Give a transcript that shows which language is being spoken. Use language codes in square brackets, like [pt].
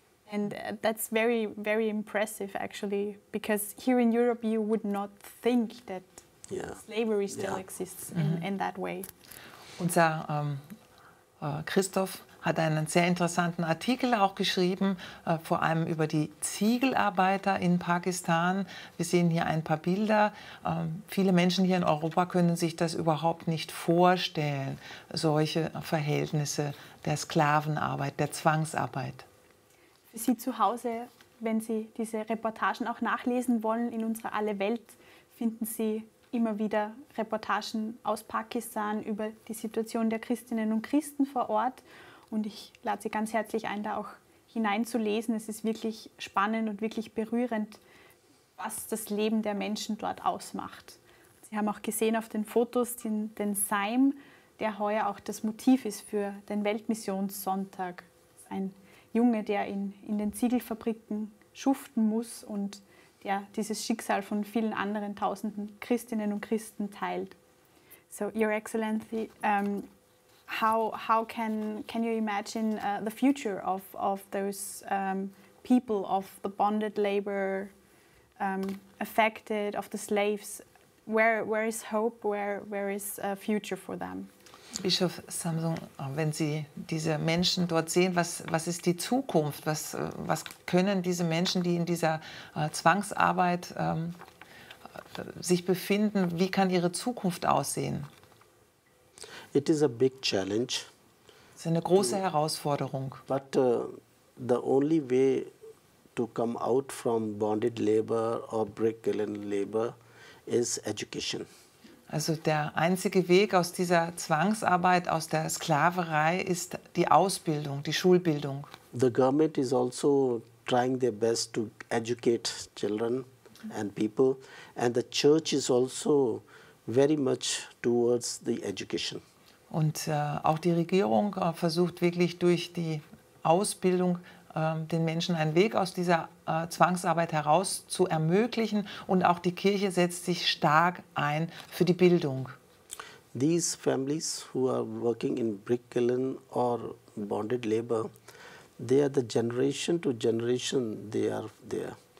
[en] And that's very, very impressive, actually, because here in Europe you would not think that slavery still exists in that way. [de] Unser Christoph hat einen sehr interessanten Artikel auch geschrieben, vor allem über die Ziegelarbeiter in Pakistan. Wir sehen hier ein paar Bilder. Viele Menschen hier in Europa können sich das überhaupt nicht vorstellen, solche Verhältnisse der Sklavenarbeit, der Zwangsarbeit. Für Sie zu Hause, wenn Sie diese Reportagen auch nachlesen wollen, in unserer Alle Welt finden Sie immer wieder Reportagen aus Pakistan über die Situation der Christinnen und Christen vor Ort. Und ich lade Sie ganz herzlich ein, da auch hineinzulesen. Es ist wirklich spannend und wirklich berührend, was das Leben der Menschen dort ausmacht. Sie haben auch gesehen auf den Fotos den Seim, der heuer auch das Motiv ist für den Weltmissionssonntag. Ein Junge, der in den Ziegelfabriken schuften muss und der dieses Schicksal von vielen anderen Tausenden Christinnen und Christen teilt. [en] So, Your Excellency, how can you imagine the future of those people, of the bonded labor affected, of the slaves? Where is hope? Where is a future for them? [de] Bischof Samson, wenn Sie diese Menschen dort sehen, was ist die Zukunft? Was können diese Menschen, die in dieser Zwangsarbeit sich befinden, wie kann ihre Zukunft aussehen? [en] It is a big challenge. [de] Es ist eine große Herausforderung. [en] But the only way to come out from bonded labor or brick kiln labor is education. [de] Also der einzige Weg aus dieser Zwangsarbeit, aus der Sklaverei, ist die Ausbildung, die Schulbildung. [en] The government is also trying their best to educate children and people, and the church is also very much towards the education. [de] Und auch die Regierung versucht wirklich durch die Ausbildung den Menschen einen Weg aus dieser Zwangsarbeit heraus zu ermöglichen, und auch die Kirche setzt sich stark ein für die Bildung. [en] These families who are working in brick kiln or bonded labor, they are the generation to generation, they are there.